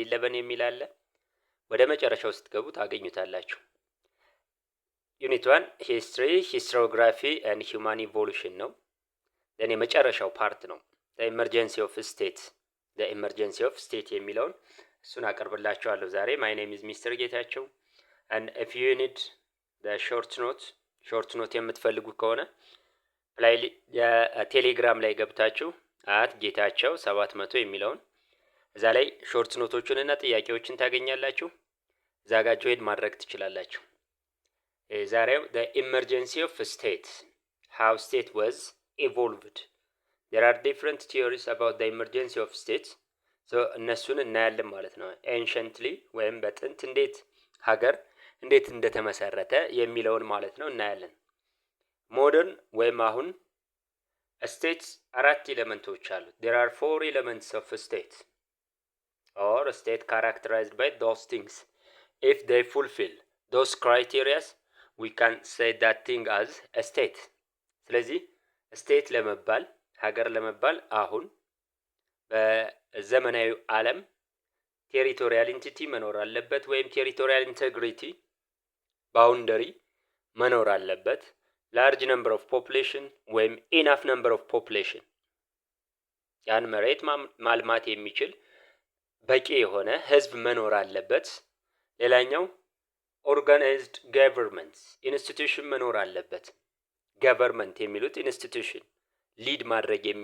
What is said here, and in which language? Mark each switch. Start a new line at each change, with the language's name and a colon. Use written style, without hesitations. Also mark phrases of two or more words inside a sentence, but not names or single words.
Amharic: 11 የሚል አለ። ወደ መጨረሻው ስትገቡ ታገኙታላችሁ።
English: unit 1 history historiography and human evolution
Amharic: ነው። ደን የመጨረሻው ፓርት ነው
English: emergency of state emergency of state
Amharic: የሚለውን እሱን አቀርብላችኋለሁ ዛሬ።
English: my name is Mister Getachew and if you need the short note
Amharic: የምትፈልጉ ከሆነ ቴሌግራም ላይ ገብታችሁ ጌታቸው 700 የሚለውን እዛ ላይ
English: short notes
Amharic: እና ጥያቄዎችን ታገኛላችሁ። እዛ ጋር ጆይን ማድረግ ትችላላችሁ። ዛሬው
English: the emergency of state, how state was evolved. There are different theories about the emergency of states.
Amharic: so እነሱን እናያለን ማለት ነው። anciently ወይም በጥንት እንዴት ሀገር እንዴት እንደተመሰረተ የሚለውን ማለት ነው እናያለን። ሞደርን ወይም አሁን states አራት ኤሌመንቶች አሉት።
English: there are 4 elements of a state or a state characterized by those things. if they fulfill those criteria we can say that thing as a state.
Amharic: ስለዚህ ስቴት ለመባል ሀገር ለመባል አሁን በዘመናዊ ዓለም
English: territorial entity
Amharic: መኖር አለበት፣ ወይም
English: territorial integrity boundary
Amharic: መኖር አለበት።
English: large number of population
Amharic: ወይም
English: enough number of population፣
Amharic: ያን መሬት ማልማት የሚችል በቂ የሆነ ህዝብ መኖር አለበት። ሌላኛው
English: organized government institution
Amharic: መኖር አለበት። ገቨርንመንት የሚሉት ኢንስቲትዩሽን
English: lead